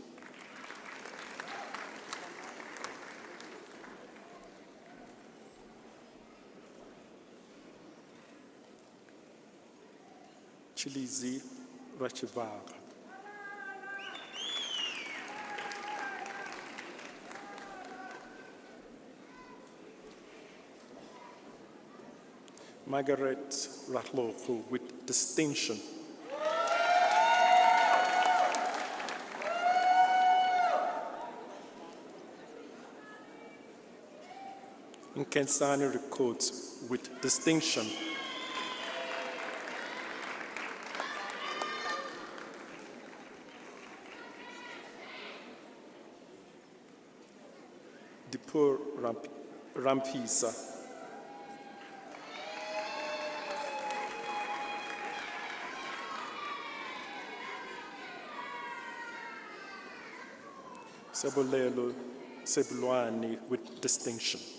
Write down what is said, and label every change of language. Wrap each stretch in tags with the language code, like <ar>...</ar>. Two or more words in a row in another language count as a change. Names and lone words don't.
<en>Chilizi Rachivaga. Margaret Ratloko with distinction. Nkensani Records with distinction. Dipur Rampisa. Sebolelo Sebulwani with distinction.</en>